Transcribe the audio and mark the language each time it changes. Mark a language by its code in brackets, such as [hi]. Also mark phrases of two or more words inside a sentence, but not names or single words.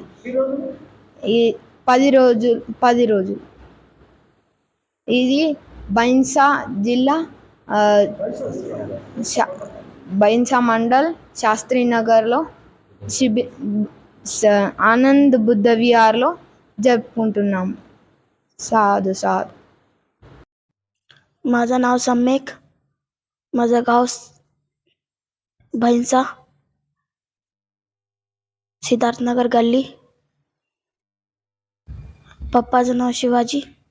[te] ఈ 10 రోజులు. ఇది బైన్సా జిల్లా, బైన్సా మండల్, శాస్త్రీనగర్లో ఆనంద్ బుద్ధ విహార్లో జరుపుకుంటున్నాము. [mr] साधू साधू. माझं नाव सम्यक, माझं गाव भैंसा, सिद्धार्थनगर गल्ली. पप्पाचं नाव शिवाजी.